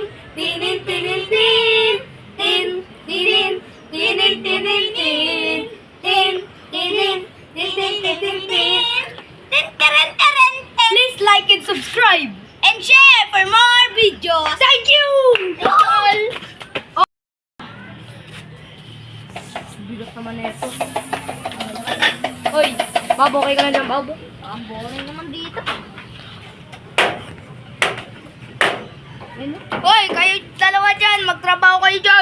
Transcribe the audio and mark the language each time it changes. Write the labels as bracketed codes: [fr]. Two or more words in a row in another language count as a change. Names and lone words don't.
[en] Tinin, tinin, tin. Tin, tinin, tinin, tinin, tin. Tin, tinin, tinin, tinin, tin. Tin, teren, teren, tin. Please like and subscribe. And share for more videos. Thank you! All! [tl] Bigat naman na ito. Hoy, Bob, okay ka na dyan, Bob? Ang boring naman dito. Hoy, kayo dalawa dyan, magtrabaho kayo dyan.